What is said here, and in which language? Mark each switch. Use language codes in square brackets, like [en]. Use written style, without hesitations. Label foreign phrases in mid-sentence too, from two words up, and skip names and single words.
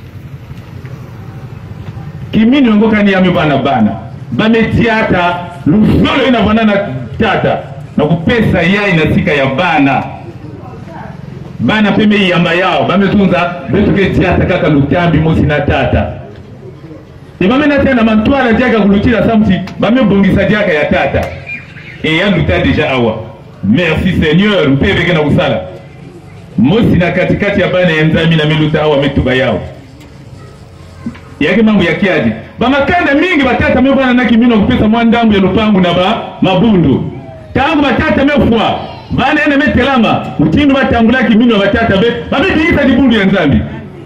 [ktu] kiminu ngoka ni yame bana bametiata lufolo ina banana tata na kupesa yai na sika ya bana peme yamba yao bametunza betu ke tiata kaka lutambi mosi na tata bamena tena mantwala diaka kulutila samti bame bongisa diaka ya tata et ya luta déjà awa. [fr] Merci Seigneur [ktu] mpebe na kusala mosi na katikati ya bana ya nzambi na miluta awa metuba yao yake mambo ya kiaji bamakanda mingi batata mebana na kimino kupesa mwandambu ya lupangu na mabundu tangu batata mefwa bana ene metelama utindu batangula kimino batata be babe diisa dibundu ya nzambi